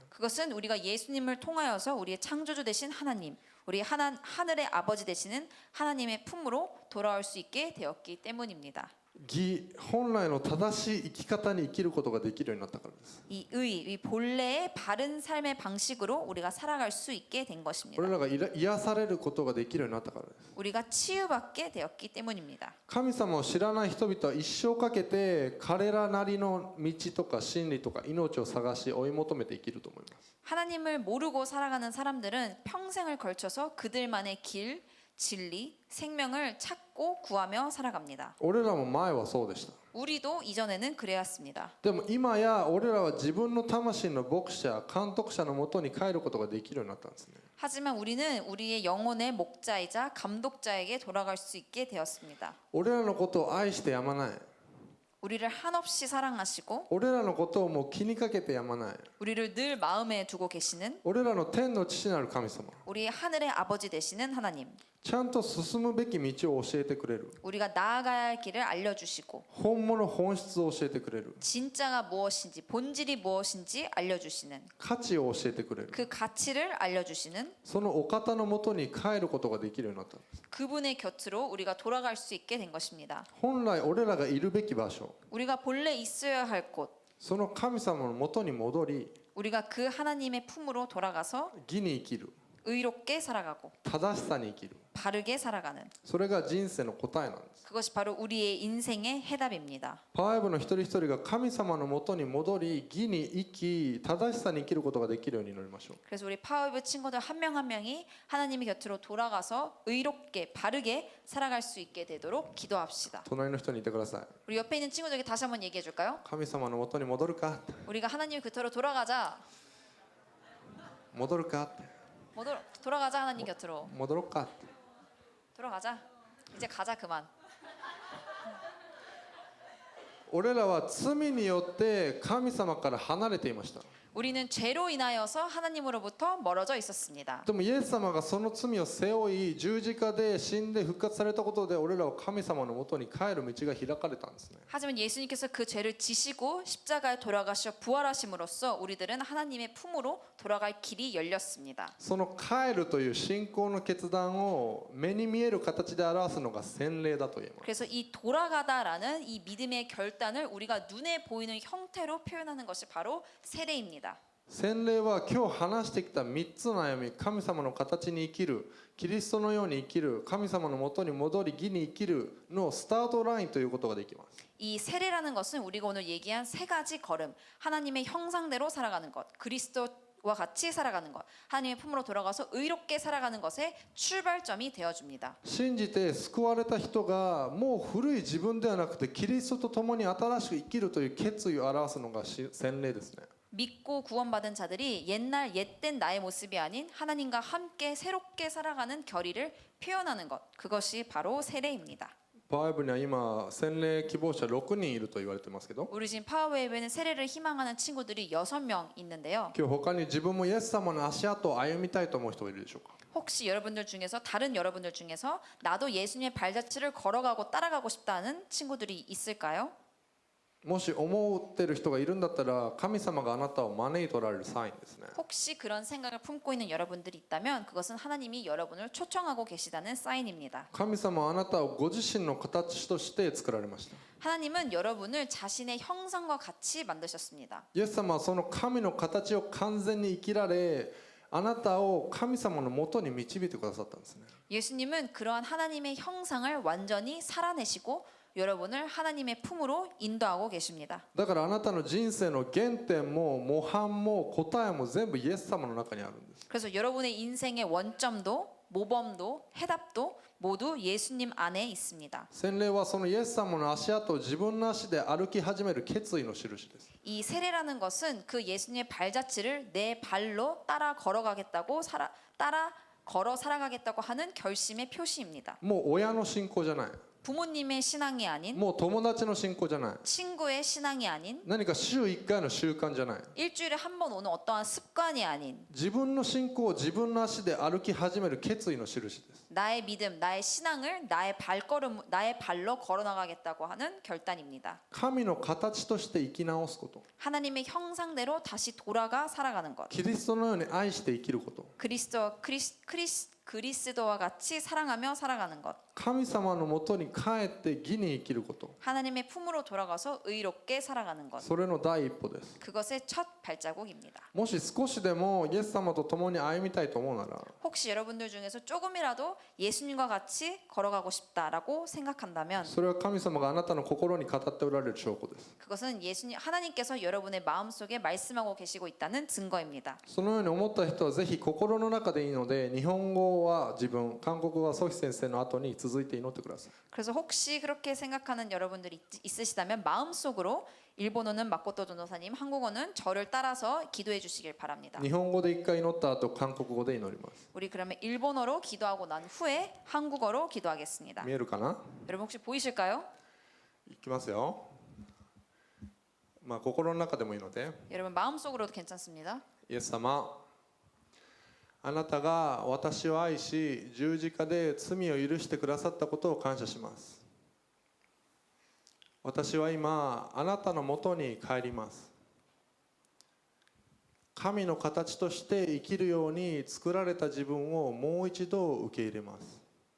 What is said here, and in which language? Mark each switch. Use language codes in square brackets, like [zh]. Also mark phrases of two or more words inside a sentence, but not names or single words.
[ko] 그것은 우리가 예수님을 통하여서 우리의 창조주 되신 하나님, 우리 하늘의 아버지 되시는 하나님의 품으로 돌아올 수 있게 되었기 때문입니다. [ja] 義、本来の正しい生き方に生きることができるようになったからです。 [ko] 이 본래의 바른 삶의 방식으로 우리가 살아갈 수 있게 된 것입니다. [ja] 俺らが癒されることができるようになったからです。 [ko] 우리가 치유받게 되었기 때문입니다. [ja] 神様を知らない人々は一生かけて彼らなりの道とか真理とか命を探し追い求めて生きると思います。 [ko] 하나님을 모르고 살아가는 사람들은 평생을 걸쳐서 그들만의 길, 진리, 생명을 찾고 구하며 살아갑니다. [ja] 俺らも前はそうでした。 [ko] 우리도 이전에는 그래왔습니다. [ja] でも今や俺らは自分の魂の牧者、監督者のもとに帰ることができるようになったんですね。 [ko] 하지만 우리는 우리의 영혼의 목자이자 감독자에게 돌아갈 수 있게 되었습니다. [ja] 俺らのことを愛してやまない。 [ko] 우리를 한없이 사랑하시고 [ja] 俺らのことをもう気にかけてやまない。 [ko] 우리를 늘 마음에 두고 계시는 [ja] 俺らの天の父なる神様。 [ko] 우리 하늘의 아버지 되시는 하나님, [ja] ちゃんと進むべき道を教えてくれる。 [ko] 우리가 나아가야 할 길을 알려주시고 [ja] 本物本質を教えてくれる。 [ko] 진짜가 무엇인지 본질이 무엇인지 알려주시는 [ja] 価値を教えてくれる。 [ko] 그 가치를 알려주시는 [ja] そのお方のもとに帰ることができるようになったんです。 [ko] 그분의 곁으로 우리가 돌아갈 수 있게 된 것입니다. [ja] 本来俺らがいるべき場所、 [ko] 우리가 본래 있어야 할 곳, [ja] その神様のもとに戻り [ko] 우리가 그 하나님의 품으로 돌아가서 [ja] 義に生きる、 [ko] 의롭게 살아가고 [ja] 正しさに生きる。 [ko] 바르게 살아가는 [ja] それが人生の答えなんです。 [ko] 그것이 바로 우리의 인생의 해답입니다. [ja] パワーエブの一人一人が神様のもとに戻り義に生き正しさに生きることができるように祈りましょう。 [ko] 그래서 우리 파워웨브 친구들 한 명 한 명이 하나님의 곁으로 돌아가서 의롭게 바르게 살아갈 수 있게 되도록 기도합시다. [ja] 隣の人に言ってください。 [ko] 우리 옆에 있는 친구들에게 다시 한번 얘기해 줄까요? [ja] 神様のもとに戻るか、 [ko] 우리가 하나님의 곁으로 돌아가자. [ja] 戻るか、 [ko] 돌아가자 하나님 곁으로. [ja] 戻ろうか。 [ko] 돌아가자. 이제 가자 그만. [ja] 俺らは罪によって神様から離れていました。 [ko] 우리는 죄로 인하여서 하나님으로부터 멀어져 있었습니다. [ja] でもイエス様がその罪を背負い十字架で死んで復活されたことで俺らは神様のもとに帰る道が開かれたんですね。 [ko] 하지만 예수님께서 그 죄를 지시고 십자가에 돌아가셔 부활하심으로써 우리들은 하나님의 품으로 돌아갈 길이 열렸습니다. [ja] その帰るという信仰の決断を目に見える形で表すのが洗礼だと言えます。 [ko] 그래서 이 돌아가다라는 이 믿음의 결단을 우리가 눈에 보이는 형태로 표현하는 것이 바로 세례입니다. [ja] 洗礼は今日話してきた3つの歩み、神様の形に生きる、キリストのように生きる、神様のもとに戻り義に生きるのスタートラインということができます。 [ko] 이 세례라는 것은 우리가 오늘 얘기한 세 가지 걸음, 하나님의 형상대로 살아가는 것, 그리스도와 같이 살아가는 것, 하나님의 품으로 돌아가서 의롭게 살아가는 것의 출발점이 되어줍니다. [ja] 信じて救われた人がもう古い自分ではなくてキリストと共に新しく生きるという決意を表すのが洗礼ですね。 [ko] 믿고 구원받은 자들이 옛날 옛된 나의 모습이 아닌 하나님과 함께 새롭게 살아가는 결의를 표현하는 것, 그것이 바로 세례입니다. [ja] パワーウェブには今洗礼希望者6人いると言われてますけど、 [ko] 우리 지금 파워웨이브에는 세례를 희망하는 친구들이 6명 있는데요. [ja] 今日他に自分もイエス様の足跡を歩みたいと思う人がいるでしょうか。 [ko] 혹시 여러분들 중에서 다른 여러분들 중에서 나도 예수님의 발자취를 걸어가고 따라가고 싶다는 친구들이 있을까요? [ja] もし思ってる人がいるんだったら神様があなたを招いておられるサインですね。 [ko] 혹시 그런 생각을 품고 있는 여러분들이 있다면 그것은 하나님이 여러분을 초청하고 계시다는 사인입니다. [ja] 神様はあなたをご自身の形として作られました。 [ko] 하나님은 여러분을 자신의 형상과 같이 만드셨습니다. [ja] イエス様はその神の形を完全に生きられ、あなたを神様のもとに導いてくださったんですね。 [ko] 예수님은 그러한 하나님의 형상을 완전히 살아내시고 여러분을 하나님의 품으로 인도하고 계십니다. [ja] だからあなたの人生の原点も模範も答えも全部イエス様の中にあるんです。 [ko] 그래서 여러분의 인생의 원점도 모범도 해답도 모두 예수님 안에 있습니다. [ja] 洗礼はそのイエス様の足跡を自分の足で歩き始める決意の印です。 [ko] 이 세례라는 것은 그 예수님의 발자취를 내 발로 따라 걸어가겠다고 따라 걸어 살아가겠다고 하는 결심의 표시입니다. [ja] もう親の信仰じゃない。 [ko] 부모님의 신앙이 아닌 [ja] もう友達の信仰じゃない。 [ko] 친구의 신앙이 아닌 [ja] 何か週1回の習慣じゃない。 [ko] 일주일에 한 번 오는 어떠한 습관이 아닌 [ja] 自分の信仰を自分の足で歩き始める決意の印です。 [ko] 나의 믿음, 나의 신앙을 나의 발로 걸어나가겠다고 하는 결단입니다. [ja] 神の形として生き直すこと。 [ko] 하나님의 형상대로 다시 돌아가 살아가는 것. [ja] キリストのように愛して生きること。 [ko] 그리스도와 같이 사랑하며 살아가는 것. [ja] 神様のもとに帰って義に生きること。 [ko] 하나님의 품으로 돌아가서 의롭게 살아가는 것. [ja] それの第一歩です。 [ko] 그것의 첫 발자국입니다. [ja] もし少しでもイエス様と共に歩みたいと思うなら、 [ko] 혹시 여러분들 중에서 조금이라도 예수님과 같이 걸어가고 싶다라고 생각한다면 [ja] それは神様があなたの心に語っておられる証拠です。 [ko] 그것은 하나님께서 여러분의 마음속에 말씀하고 계시고 있다는 증거입니다. [ja] そのように思った人はぜひ心の中でいいので、日本語は自分、韓国語はソヒ先生の後に続いて祈ってください。 [ko] 그래서 혹시 그렇게 생각하는 여러분들이 있으시다면 마음속으로 일본어는 마코토 전도사님, 한국어는 저를 따라서 기도해 주시길 바랍니다. [ja] 日本語で一回祈った後、韓国語で祈ります。 [ko] 우리 그러면 일본어로 기도하고 난 후에 한국어로 기도하겠습니다. [ja] 見えるかな？ [ko] 여러분 혹시 보이실까요? [ja] いきますよ。心の中でもいいので、 [ko] 여러분 마음속으로도 괜찮습니다. [ja] イエス様、あなたが私を愛し十字架で罪を許してくださったことを感謝します。私は今あなたのもとに帰ります。神の形として生きるように作られた自分をもう一度受け入れます。